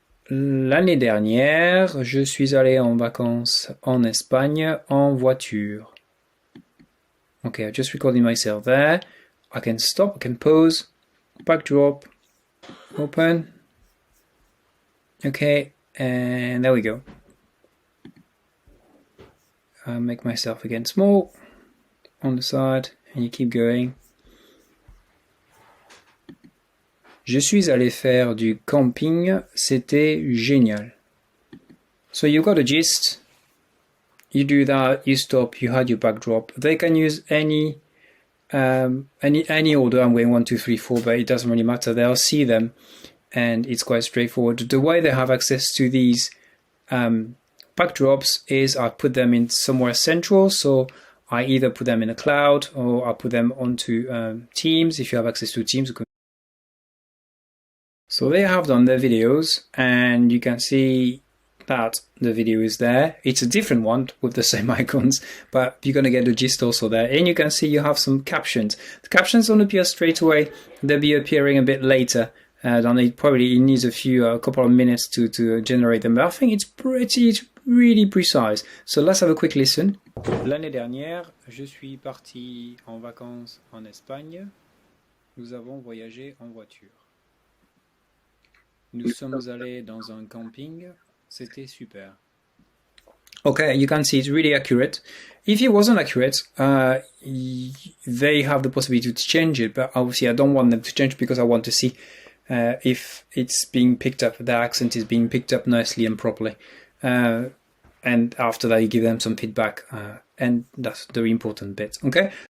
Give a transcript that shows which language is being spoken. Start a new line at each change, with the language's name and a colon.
French: L'année dernière, je suis allé en vacances en Espagne en voiture.
English: Okay, I'm just recording myself there. I can stop, I can pause, backdrop, open. Okay, and there we go. I'll make myself again small on the side, and you keep going.
French: Je suis allé faire du camping, c'était génial.
English: So you got a gist. You do that, you stop, you had your backdrop. They can use any order. I'm going 1, 2, 3, 4, but it doesn't really matter. They'll see them, and it's quite straightforward. The way they have access to these backdrops is I put them in somewhere central. So I either put them in a cloud or I put them onto Teams. If you have access to Teams, so they have done their videos, and you can see that the video is there. It's a different one with the same icons, but you're going to get the gist also there. And you can see you have some captions. The captions don't appear straight away. They'll be appearing a bit later. Then it needs a couple of minutes to generate them. But I think it's really precise. So let's have a quick listen.
French: L'année dernière, je suis parti en vacances en Espagne. Nous avons voyagé en voiture. Nous sommes allés dans un camping. C'était super.
English: Okay, you can see it's really accurate. If it wasn't accurate, they have the possibility to change it, but obviously I don't want them to change because I want to see if it's being picked up, the accent is being picked up nicely and properly. And after that, you give them some feedback, and that's the important bit, okay?